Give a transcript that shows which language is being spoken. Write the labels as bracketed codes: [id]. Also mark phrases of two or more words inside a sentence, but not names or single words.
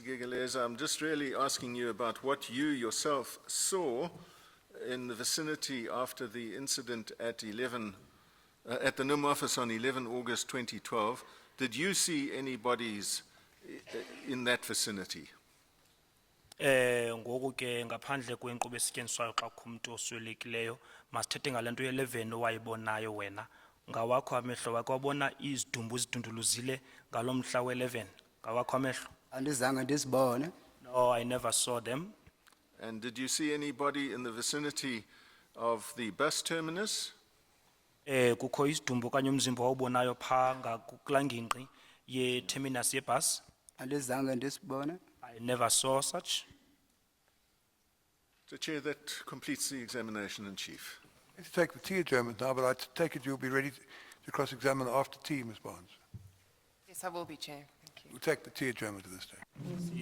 [en] Gegeleza, I'm just really asking you about what you yourself saw in the vicinity after the incident at the NUM office on 11 August 2012. Did you see any bodies in that vicinity? [xh] Ngoku ke ngaphandle kwenkqubo esetyenziswayo xa kukho umuntu oswelekileyo masithethe ngale nto ye-11 owayibonayo wena ngawakho amehlo wakho wabona izidumbu zidunduluzile ngalo mhla we-11 ngawakho amehlo? Andizange ndizibone. [en] No, I never saw them. And did you see anybody in the vicinity of the bus terminus? [xh] Kukho izidumbu kanye umzimba wawubonayo phaa ngakulaa ngingqi ye-terminus yebhasi? Andizange ndizibone. [en] I never saw such. Mr. Chair, that completes the examination in chief. Let's take the tea adjournment now, but I take it you'll be ready to cross-examine after tea, Ms. Barnes. Yes, I will be, Chair. Thank you. We'll take the tea adjournment at this stage.